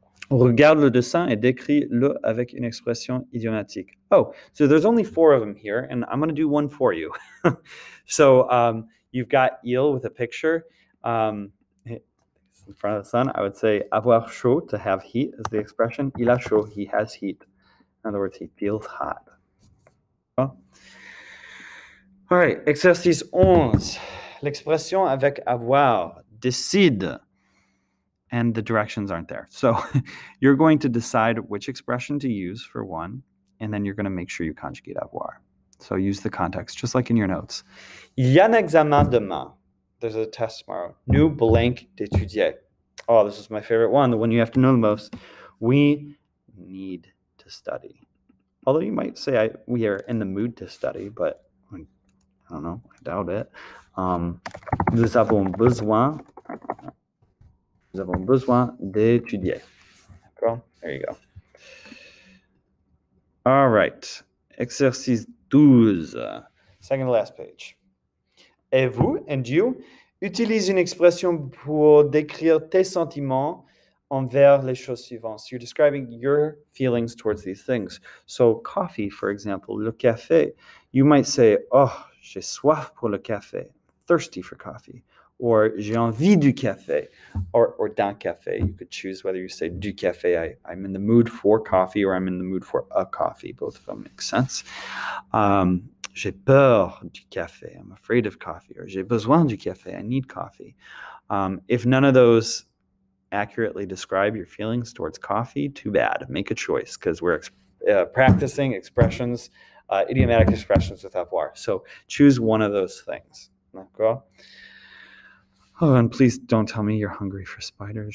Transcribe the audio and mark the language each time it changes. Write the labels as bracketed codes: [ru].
[fr] Regarde le dessin et décris-le avec une expression idiomatique. [en] Oh, so there's only 4 of them here, and I'm going to do one for you. So you've got eel with a picture. In front of the sun, I would say [fr] avoir chaud, [en] to have heat, is the expression. [fr] Il a chaud, [en] he has heat. In other words, he feels hot. Oh. All right, exercice 11. [fr] L'expression avec avoir, décide. [en] And the directions aren't there. So you're going to decide which expression to use for one, and then you're going to make sure you conjugate avoir. So use the context, just like in your notes. [fr] Il y a un examen demain. [en] There's a test tomorrow. [fr] Nous blank d'étudier. [en] Oh, this is my favorite one, the one you have to know the most. We need to study. Although you might say we are in the mood to study, but I don't know, I doubt it. [fr] Nous avons besoin d'étudier. D'accord? [en] There you go. All right. Exercice 12. Second to last page. [fr] Et vous, [en] and you, [fr] utilise une expression pour décrire tes sentiments envers les choses suivantes. [en] So you're describing your feelings towards these things. So coffee, for example, [fr] le café. [en] You might say, oh, [fr] j'ai soif pour le café. [en] Thirsty for coffee. [fr] Or j'ai envie du café, or d'un café. [en] You could choose whether you say [fr] du café, [en] I'm in the mood for coffee, or I'm in the mood for a coffee. Both of them make sense. [fr] J'ai peur du café, [en] I'm afraid of coffee, [fr] or j'ai besoin du café, [en] I need coffee. If none of those accurately describe your feelings towards coffee, too bad. Make a choice, because we're practicing expressions, idiomatic expressions with avoir. So choose one of those things. [fr] D'accord? [en] Oh, and please don't tell me you're hungry for spiders.